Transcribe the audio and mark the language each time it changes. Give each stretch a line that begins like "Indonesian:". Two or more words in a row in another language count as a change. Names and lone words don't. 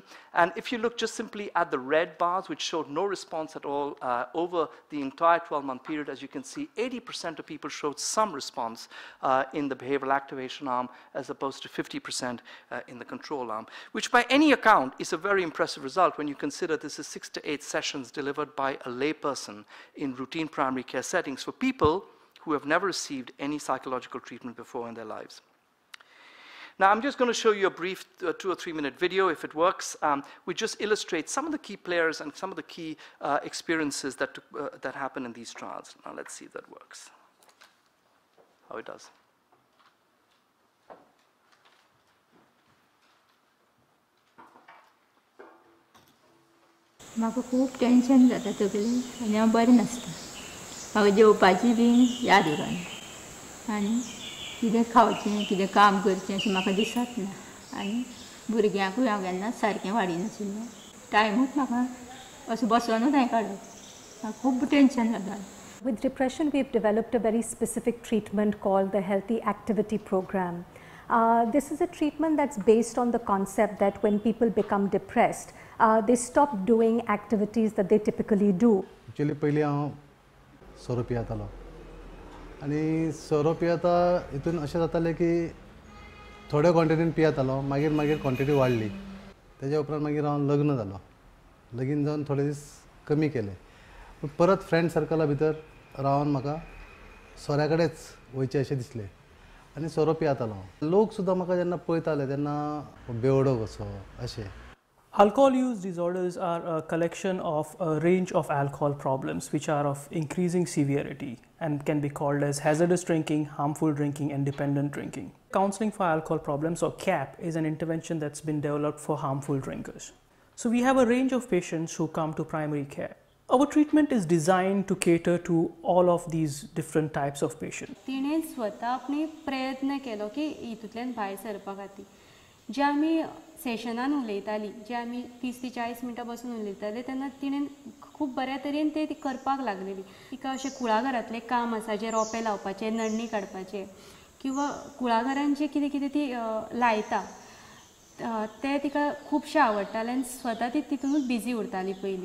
English: And if you look just simply at the red bars, which showed no response at all over the entire 12-month period, as you can see, 80% of people showed some response in the behavioral activation arm as opposed to 50% in the control arm, which by any account is a very impressive result when you consider this is 6 to 8 sessions delivered by a layperson in routine primary care settings for people who have never received any psychological treatment before in their lives. Now, I'm just going to show you a brief 2 or 3 minute video, if it works, which just illustrates some of the key players and some of the key experiences that happen in these trials. Now, let's see if that works. How it does.
Konkani: म्हाका खूब टेंशन जाता तकलेन आनी हांव बरें नासता. म्हाका जेवपाची बी याद उरना आनी कितें खावचें कितें काम करचें अशें म्हाका दिसत ना आनी भुरग्यांकूय हांव केन्नाच सारकें वाडिनाशिल्लें. टायमूच म्हाका असो बसोनूच हांवें काडप. म्हाका खूब टेंशन जाता.
English: With depression, we've developed a very specific treatment called the Healthy Activity Program. This is a treatment that's based on the concept that when people become depressed, they stop doing activities that they typically do.
Konkani: Actually, पहले हांव सोरो पियेतालो आनी सोरो पियेता हितून अशें जातालें की थोड्या क्वॉन्टिटीन पियेतालो मागीर क्वॉन्टिटी वाडली. तेज्या उपरांत मागीर हांव लग्न जालो. लगीन जावन थोडे दीस कमी केले. पूण परत फ्रेंड सर्कला भितर रावन म्हाका सोऱ्या कडेच वयचें अशें दिसलें आनी सोरो पियेतालो. लोक सुद्दां म्हाका जेन्ना पळयताले तेन्ना बेवडो कसो अशें.
English: Alcohol use disorders are a collection of a range of alcohol problems which are of increasing severity and can be called as hazardous drinking, harmful drinking, and dependent drinking. Counseling for alcohol problems, or CAP, is an intervention that's been developed for harmful drinkers. So we have a range of patients who come to primary care. Our treatment is designed to cater to all of these different types of patients.
Konkani: तिणें स्वता आपणे प्रयत्न केलो की हितूंतल्यान भायर सरपा खातीर. जे आमी सेशनान उलयतालीं, जे आमी 30 ते 40 मिनटां बसून उलयताले तेन्ना तिणें खूब बऱ्या तरेन ते करपाक लागलेली. तिका अशें कुळाघरांतलें काम आसा जें रोंपे लावपाचें, नडणी काडपाचें किंवा कुळाघरान जें कितें कितें ती लायता तें तिका खुबशें आवडटालें आनी स्वता ती तितूनूच बिजी उरताली पयलीं.